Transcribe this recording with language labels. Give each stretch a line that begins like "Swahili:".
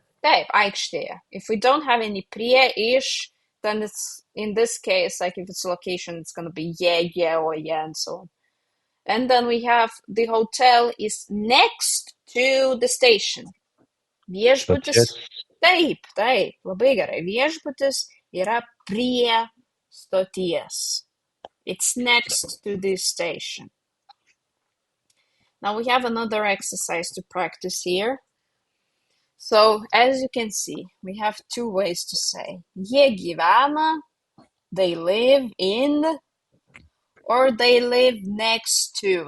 Lithuanian: Taip, aikštėje.
English: If we don't have any prie, ish, then it's, in this case, like if it's a location, it's going to be yeah, or yeah, and so on. And then we have the hotel is next to the station.
Lithuanian: Viešbutis. Taip, labai gerai. Viešbutis yra prie stoties.
English: It's next to the station. Now we have another exercise to practice here. So, as you can see, we have two ways to say.
Lithuanian: Jie gyvena,
English: they live in, or they live next to.